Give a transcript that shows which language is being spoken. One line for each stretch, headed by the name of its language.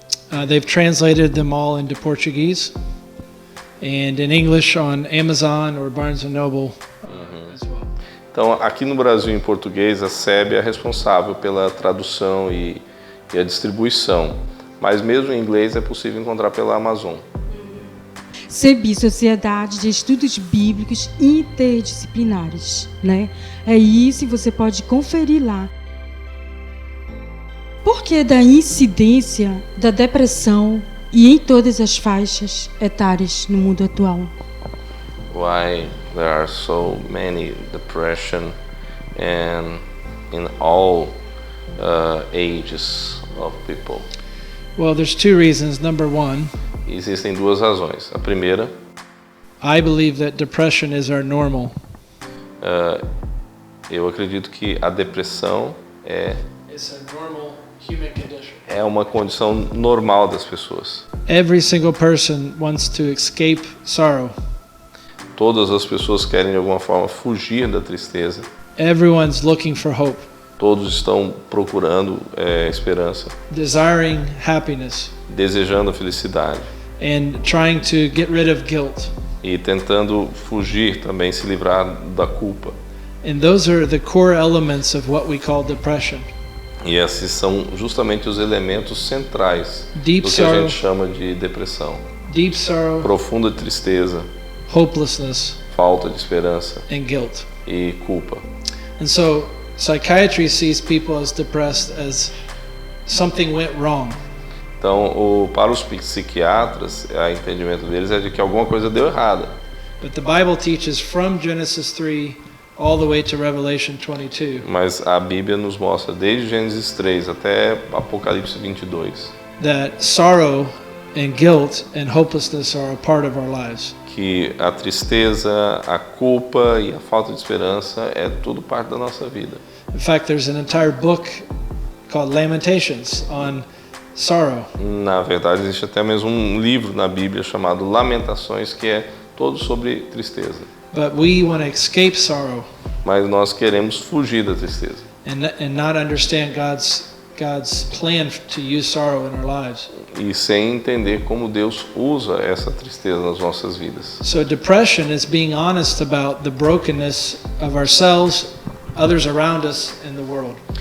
English: They've translated them all into Portuguese, and in English on Amazon or Barnes & Noble as well.
Portuguese: Então, aqui no Brasil, em português, a SEBI é responsável pela tradução e a distribuição, mas mesmo em inglês é possível encontrar pela Amazon. SEBI, Sociedade de Estudos Bíblicos Interdisciplinares, né? É isso, e você pode conferir lá. Por que da incidência da depressão e em todas as faixas etárias no mundo atual?
English: Why there are so many depression and in all ages of people? Well, there's two reasons. Number one,
Portuguese: existem duas razões. A primeira,
English: I believe that depression is our normal.
Portuguese: Eu acredito que a depressão
English: It's a normal human condition.
Portuguese: É uma condição normal das pessoas.
English: Every single person wants to escape sorrow.
Portuguese: Todas as pessoas querem de alguma forma fugir da tristeza.
English: Everyone's looking for hope.
Portuguese: Todos estão procurando esperança.
English: Desiring happiness.
Portuguese: Desejando a felicidade.
English: And trying to get rid of guilt.
Portuguese: E tentando fugir também, se livrar da culpa.
English: And those are the core elements of what we call depression.
Portuguese: E esses são justamente os elementos centrais
English: Deep
Portuguese: do que a
English: sorrow,
Portuguese: gente chama de depressão.
English: Deep sorrow,
Portuguese: Profunda tristeza,
English: hopelessness,
Portuguese: falta de esperança
English: and guilt.
Portuguese: e culpa.
English: And so psychiatry sees people as depressed as something went wrong.
Portuguese: Então, para os psiquiatras, o entendimento deles é de que alguma coisa deu errada.
English: But the Bible teaches from Genesis 3 all the way to Revelation 22
Portuguese: Mas a Bíblia nos mostra desde Gênesis 3 até Apocalipse 22
English: that sorrow and guilt and hopelessness are a part of our lives.
Portuguese: que a tristeza, a culpa e a falta de esperança é tudo parte da nossa vida.
English: In fact, there's an entire book called Lamentations on sorrow.
Portuguese: Na verdade, existe até mesmo um livro na Bíblia chamado Lamentações, que é todo sobre tristeza.
English: But we want to escape sorrow
Portuguese: Mas nós queremos fugir da tristeza.
English: and not understand God's plan to use sorrow in our lives.
Portuguese: E sem entender como Deus usa essa tristeza nas nossas vidas.
English: So depression is being honest about the brokenness of ourselves, others around us, and the world.